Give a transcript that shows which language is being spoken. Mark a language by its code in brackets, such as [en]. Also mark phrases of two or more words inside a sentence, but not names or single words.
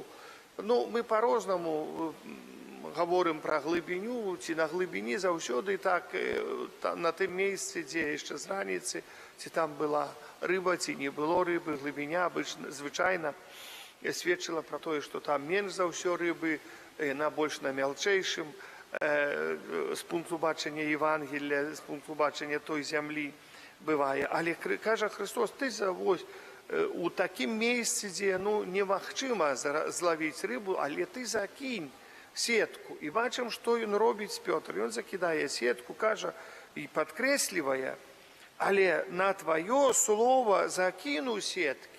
[be] Ну, мы по-рознаму гаворым пра глыбіню, ці на глыбіні заўсёды так, на тым месцы, дзе яшчэ з раніцы, ці там была рыба, ці не было рыбы, глыбіня звычайна сведчыла пра тое, што там менш за ўсё рыбы, на больш на мялчэйшым, з пункту бачення Євангелія, з пункту бачення той зямлі бывае. Але кажа Христос, ты завозь у такім месцы, дзе немагчыма злавіць рыбу, але ты закінь сетку. І бачым, што ён робіць Пётр. Ён закідае сетку, кажа і падкрэслівае, але на твоё слово закіну сеткі.